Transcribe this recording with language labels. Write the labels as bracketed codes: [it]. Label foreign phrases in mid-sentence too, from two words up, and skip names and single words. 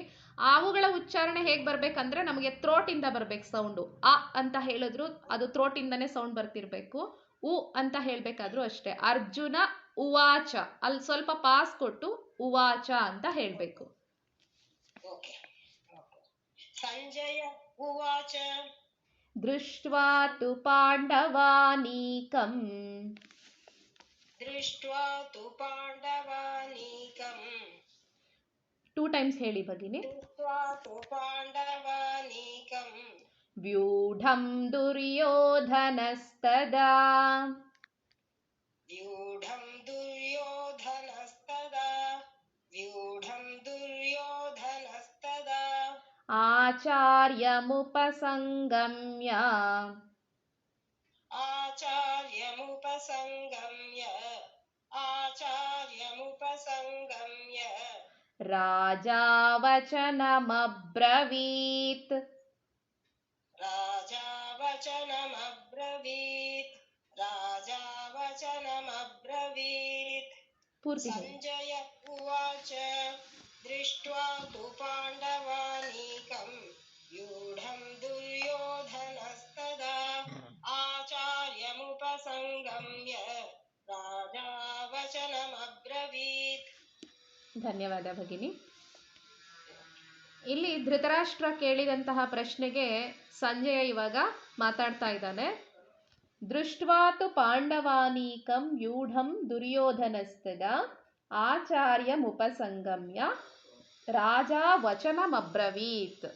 [kn] ಅವುಗಳ ಉಚ್ಚಾರಣೆ ಹೇಗೆ ಬರ್ಬೇಕಂದ್ರೆ ನಮಗೆ ಥ್ರೋಟಿಂದ ಬರ್ಬೇಕು ಸೌಂಡು. ಅ ಅಂತ ಹೇಳಿದ್ರು ಅದು ಥ್ರೋಟಿಂದನೇ ಸೌಂಡ್ ಬರ್ತಿರ್ಬೇಕು. ಉ ಅಂತ ಹೇಳ್ಬೇಕಾದ್ರೂ ಅಷ್ಟೇ. ಅರ್ಜುನ ಉವಾಚ, ಅಲ್ಲಿ ಸ್ವಲ್ಪ ಪಾಸ್ ಕೊಟ್ಟು ಉವಾಚ ಅಂತ ಹೇಳ್ಬೇಕು. [sa] ಸಂಜಯ ಉವಾಚ. ದೃಷ್ಟ್ವಾ ತು ಪಾಂಡವಾನೀಕಂ. ದೃಷ್ಟ್ವಾ ತು ಪಾಂಡವಾನೀಕಂ. [kn] 2 times ಹೇಳಿ ಭಗಿನಿ. [sa] ದೃಷ್ಟ್ವಾ ತು ಪಾಂಡವಾನೀಕಂ. ವ್ಯೂಢಂ ದುರ್ಯೋಧನಸ್ತದಾ. ವ್ಯೂಢಂ ದುರ್ಯೋಧನಸ್ತದಾ. ವ್ಯೂಢಂ ದುರ್ಯೋಧನಸ್ತದಾ. ಆಚಾರ್ಯಮುಪಸಂಗಮ್ಯ आचार्यमुपसङ्गम्य आचार्यमुपसङ्गम्य ರಾಜಾ ವಚನಮಬ್ರವೀತ್ राजा वचनमब्रवीत् राजा वचनमब्रवीत् [kn] ಪೂರ್ತಿ ಹೇಳಿ. [sa] सञ्जय उवाच दृष्ट्वा तु पाण्डवानीकं व्यूढं दुर्योधनस्तदा आचार्यमुपसङ्गम्य राजा वचनमब्रवीत् [kn] ಧನ್ಯವಾದ ಭಗಿನಿ. ಇಲ್ಲಿ ಧೃತರಾಷ್ಟ್ರ ಕೇಳಿದಂತಹ ಪ್ರಶ್ನೆಗೆ ಸಂಜಯ ಇವಾಗ ಮಾತಾಡ್ತಾ ಇದ್ದಾನೆ. [sa] ದೃಷ್ಟ್ವಾತು ಪಾಂಡವಾನೀಕಂ ವ್ಯೂಢಂ ದುರ್ಯೋಧನಸ್ತದ ಆಚಾರ್ಯಮುಪಸಂಗಮ್ಯ ರಾಜಾ ವಚನಮಬ್ರವೀತ್.